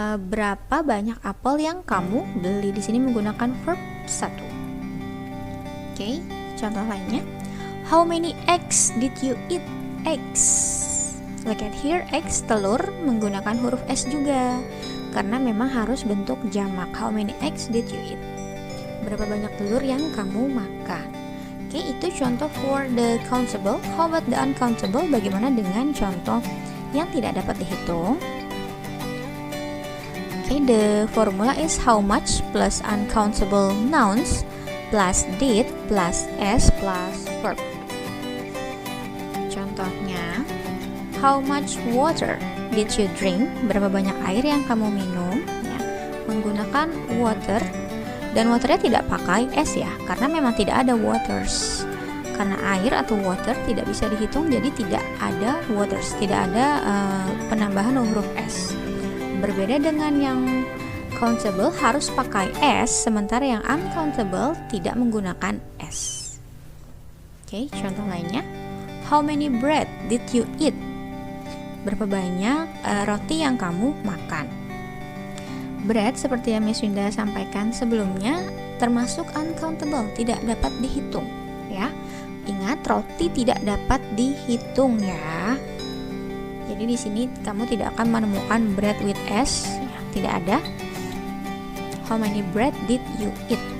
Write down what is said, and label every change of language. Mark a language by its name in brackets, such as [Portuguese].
[Indonesian] Berapa banyak apel yang kamu beli? Di sini menggunakan verb 1. [English] Okay, [Indonesian] contoh lainnya, [English] how many eggs did you eat? [Indonesian] Eggs, look at here, eggs, telur, menggunakan huruf s juga karena memang harus bentuk jamak. [English] How many eggs did you eat? [Indonesian] Berapa banyak telur yang kamu makan? Oke, itu contoh [English] for the countable. How about the uncountable? [Indonesian] Bagaimana dengan contoh yang tidak dapat dihitung? [English] Oke, the formula is how much plus uncountable nouns plus did plus s plus verb. [Indonesian] Contohnya, [English] how much water did you drink? [Indonesian] Berapa banyak air yang kamu minum? Ya, menggunakan water, dan waternya tidak pakai s ya, karena memang tidak ada waters. Karena air atau water tidak bisa dihitung, jadi tidak ada waters, tidak ada penambahan huruf s. Berbeda dengan yang countable harus pakai s, sementara yang uncountable tidak menggunakan s. [English] Oke, contoh lainnya, how many bread did you eat? [Indonesian] Berapa banyak roti yang kamu makan? Bread, seperti yang Miss Winda sampaikan sebelumnya, termasuk uncountable, tidak dapat dihitung ya. Ingat, roti tidak dapat dihitung ya. Jadi di sini kamu tidak akan menemukan bread with s, ya, tidak ada. [English] How many bread did you eat?